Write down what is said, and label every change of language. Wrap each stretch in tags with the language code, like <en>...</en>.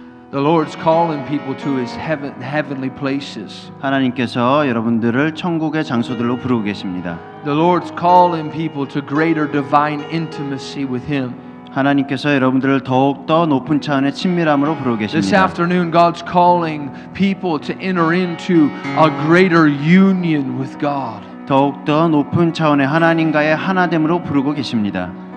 <en>The Lord's calling people to His heavenly places.</en> <ko>하나님께서 여러분들을 천국의 장소들로 부르고 계십니다.</ko> <en>The Lord's calling people to greater divine intimacy with Him.</en> <ko>하나님께서 여러분들을 더욱더 높은 차원의 친밀함으로 부르고</ko> <en>This</en> <ko>계십니다.</ko> <en>afternoon, God's calling people to enter into a greater union with God.</en> <ko>더욱더 높은 차원의 하나님과의 하나됨으로 부르고 계십니다.</ko>